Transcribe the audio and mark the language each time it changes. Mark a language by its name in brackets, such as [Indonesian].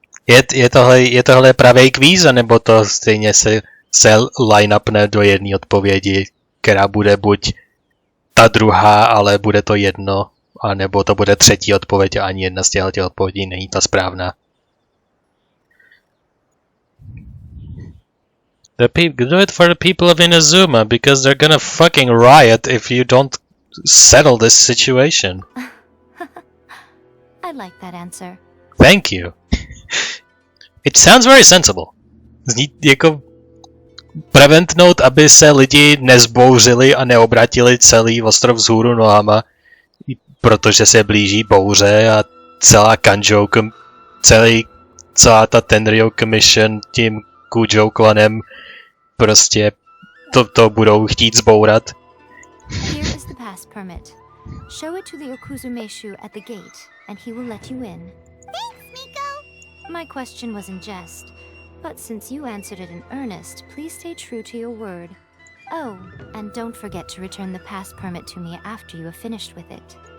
[Czech] Je tohle pravý kvíz, nebo to stejně se line-upne do jedné odpovědi, která bude buď ta druhá, ale bude to jedno, anebo to bude třetí odpověď a ani jedna z těchto odpovědí není ta správná. [English] Do it for the people of Inazuma, because they're gonna fucking riot if you don't settle this situation. I like that answer. Thank you. It sounds very sensible. [Czech] Zní jako preventnout, aby se lidi nezbouřili a neobratili celý ostrov vzhůru nohama, protože se blíží bouře a celá Kanjou, celá ta Tenryou Commission tím Kujou klanem prostě to budou chtít zbourat. [English] Here is the pass permit. Show it to the Okuzumeshu at the gate, and he will let you in. Thanks, Miko! My question was in jest, but since you answered it in earnest, please stay true to your word. Oh, and don't forget to return the pass permit to me after you have finished with it.